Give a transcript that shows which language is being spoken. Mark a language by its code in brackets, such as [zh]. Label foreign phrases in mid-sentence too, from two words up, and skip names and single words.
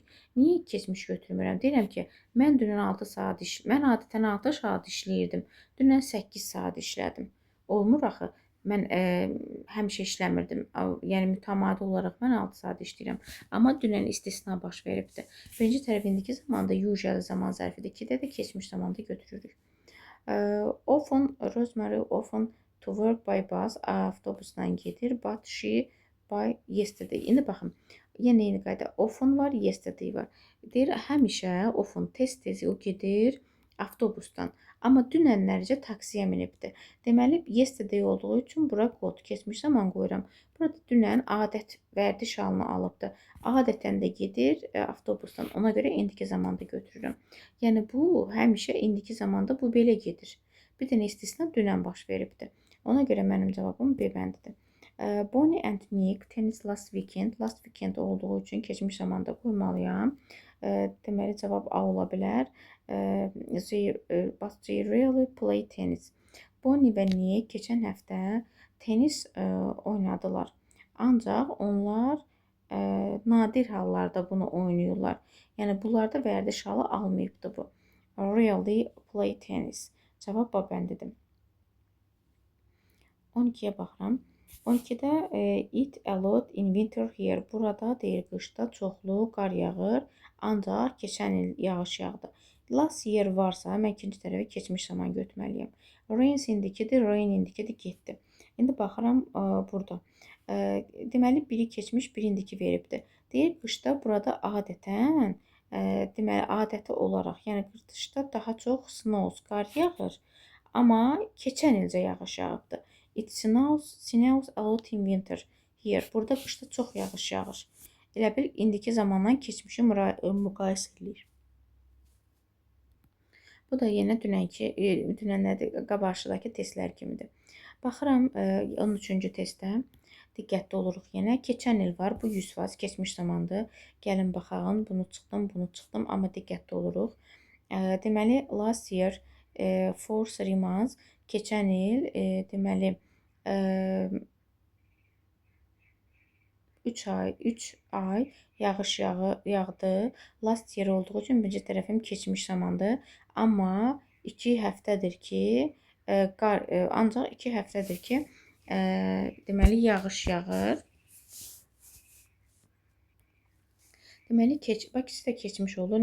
[az] Niyə keçmiş götürmürəm? Deyirəm ki, mən adətən 6 saat işləyirdim. Dünən 8 saat işlədim. Olmur axı. Mən həmişə işləmirdim. Yəni mütəmadi olaraq mən 6 saat işləyirəm. Amma dünən istisna baş veribdi. Birinci tərəf indiki zamanda usual zaman zərfidir. 2-də də keçmiş zamanda götürürük. [en] Rosemary often to work by bus, [az] avtobusdan gedir, [en] but she by yesterday. [az] İndi baxın, yenə eyni qayda. Often var, yesterday var. Deyir, həmişə often, tez-tez o gedir avtobusdan. Amma dünənlərcə taksiyə minibdi. Deməli, yesterday olduğu üçün bura kod, keçmiş zaman qoyuram. Burada dünən adət vərdiş halını alıbdı. Adətən də gedir avtobusdan. Ona görə indiki zamanda götürürəm. Yəni bu həmişə indiki zamanda bu belə gedir. Bir dənə istisna dünən baş veribdi. Ona görə mənim cavabım B bəndidir. [en] Bonnie and Nick tennis last weekend. Last weekend [az] olduğu üçün keçmiş zamanda qoymalıyam. Deməli cavab A ola bilər. [en] But they really play tennis. [az] Bonnie və Nick keçən həftə tenis oynadılar. Ancaq onlar nadir hallarda bunu oynayırlar. Yəni bunlarda vərdiş halı almayıbdı bu. [en] Really play tennis. [az] Cavab B bəndidir. 12-yə baxıram. [en] 12-də it a lot in winter here. [az] Burada deyir qışda çoxlu qar yağır. Ancaq keçən il yağış yağdı. [en] Last year [az] varsa mən ikinci tərəfə keçmiş zaman götürməliyəm. Rains indikidir, rain indikidir, getdi. İndi baxıram burada. Deməli biri keçmiş, biri indiki veribdi. Deyir qışda burada adətən deməli adəti olaraq, yəni qışda daha çox snows, qar yağır. Amma keçən ilcə yağış yağıbdı. [en] It snows a lot in winter here. [az] Burada qışda çox yağış yağır. Elə bil indiki zamandan keçmişi müqayisə edir. Bu da yenə dünənlədir, qabaqdakı testlər kimidir. Baxıram 13-cü testdə. Diqqətli oluruq yenə. Keçən il var, bu 100% keçmiş zamandır. Gəlin baxağın, bunu çıxdım, amma diqqətli oluruq. Deməli, [en] last year for 3 months, [az] keçən il deməli 3 ay yağış yağdı. [en] Last year [az] olduğu üçün birinci tərəfim keçmiş zamandır. Amma 2 həftədir ki, ancaq 2 həftədir ki, deməli yağış yağır. Deməli, bax ikisi də keçmiş olur.